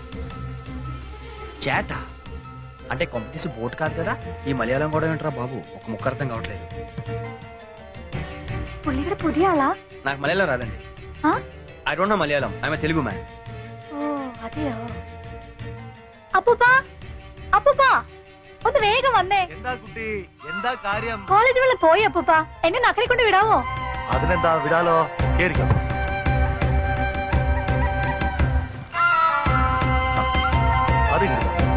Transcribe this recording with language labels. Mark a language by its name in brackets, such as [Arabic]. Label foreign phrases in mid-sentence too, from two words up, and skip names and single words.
[Telugu] చేట అంటే కొంపతీసి బోట్ కాదు కదా. ఈ మలయాళం కూడా ఏంట్రా బాబు, ఒక ముక్క అర్థం కావట్లేదు. [Malayalam] പുള്ളി ഇവിടെ പുതിയ ആളാ? [Telugu] నాకు మలయాళం రాదండి. [English] I don't know Malayalam. I am a Telugu man. [Malayalam] ഓ അതെയോ. അപ്പൂപ്പ, അപ്പൂപ്പ ഒന്ന് വേഗം വന്നേ. എന്താ കുട്ടി, എന്താ കാര്യം? കോളേജ് വെള്ളം പോയി അപ്പൂപ്പ, എന്നെ നക്കരെ കൊണ്ട് വിടാവോ? അതിനെന്താ, വിടാലോ. കേറിക്കോ. അതിങ്ങോട്ട്